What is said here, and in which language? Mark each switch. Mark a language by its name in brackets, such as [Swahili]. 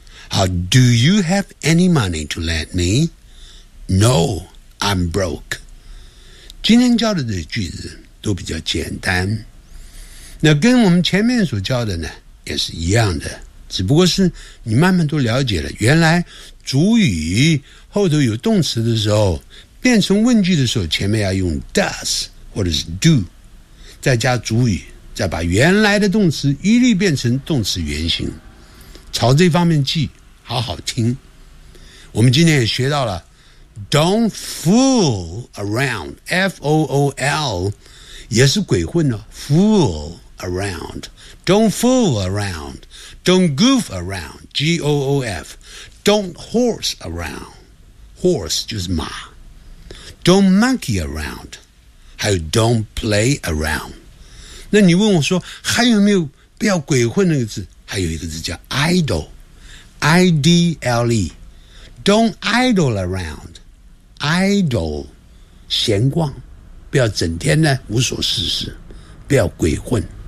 [English] How do you have any money to lend me? No, I'm broke. [Chinese] 今天教的这句子都比较简单。那跟我们前面所教的呢也是一样的，只不过是你慢慢都了解了，原来主语后头有动词的时候，变成问句的时候，前面要用 does 或者是 do， 再加主语，再把原来的动词一律变成动词原形，朝这方面记。好好听，我们今天也学到了 [English] "Don't fool around," [Chinese] F O O L， 也是鬼混呢。 [English] Fool around, don't fool around, don't goof around, G O O F, don't horse around, horse [Chinese] 就是马 [English] ，don't monkey around， 还有 don't play around。 [Chinese] 那你问我说还有没有不要鬼混那个字？还有一个字叫 idle。I-D-L-E [English] Don't idle around [Chinese] Idle 闲逛不要整天呢无所事事不要鬼混